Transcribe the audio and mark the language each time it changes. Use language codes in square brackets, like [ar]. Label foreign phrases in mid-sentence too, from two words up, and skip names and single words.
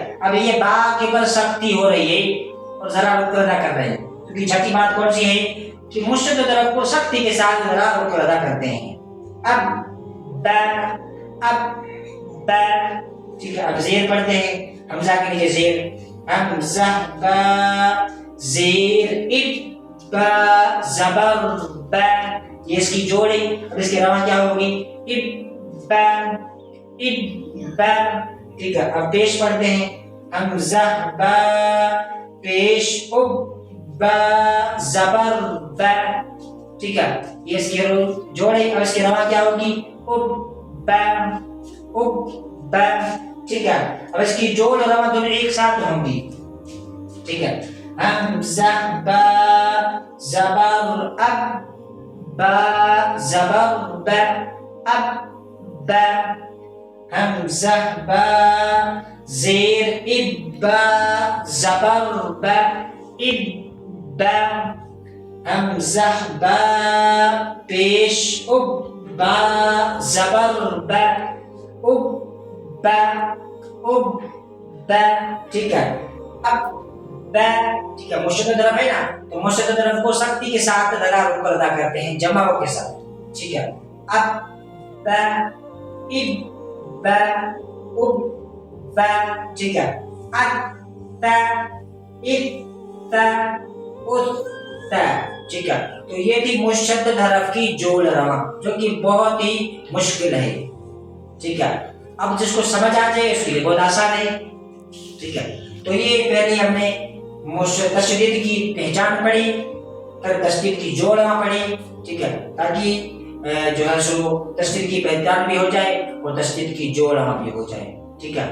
[ur] اب یہ با کے پر سختی ہو رہی ہے اور ذرا رکو ادا کر رہے ہیں، کیونکہ چھٹی بات کون سی ہے کہ مشدد حرف کو سختی کے ساتھ ذرا رکو ادا کرتے ہیں۔ اب با، اب با، ٹھیک ہے۔ اب زیر پڑھتے ہیں، حمزہ کے نیچے زیر، حمزہ با زیر اب با زبر با، یہ اس کی جوڑ ہے۔ اب اس کی رواں کیا ہوگی؟ اب با، اب با، ٹھیک ہے۔ اب پیش پڑھتے ہیں، حمزہ با پیش اب با زبر با، ٹھیک ہے، یہ اس کی جوڑ ہے۔ اب اس کی رواں کیا ہوگی؟ اب با، اب با، ٹھیک ہے۔ اب اس کی جوڑ اور رواں دونوں ایک ساتھ ہوں گی، ٹھیک ہے۔ حمزہ با زبر اب با زبر با، اب با، حمزہ با زیر اب با زبر با، اب با، حمزہ با پیش اب با زبر با، اب با، اب با، ٹھیک ہے۔ اب با، ٹھیک ہے، مشدد حرف ہے نا، تو مشدد حرف کو سختی کے ساتھ ذرا رک کر ادا کرتے ہیں جمعوں کے ساتھ، ٹھیک ہے۔ اب با، اب با، اب با، ٹھیک ہے۔ ات تا ات تا ات تا، ٹھیک ہے۔ تو یہ تھی مشدد حرف کی جوڑ رواں، جو کہ بہت ہی مشکل ہے، ٹھیک ہے۔ اب جس کو سمجھ آ جائے اس کے لیے بہت آسان ہے، ٹھیک ہے۔ تو یہ پہلے ہم نے تشدید کی پہچان پڑھی، پھر تشدید کی جوڑ رواں پڑھی، ٹھیک ہے، تاکہ جو ہے سو تشدید کی پہچان بھی ہو جائے اور تشدید کی جوڑ رواں بھی ہو جائے، ٹھیک ہے۔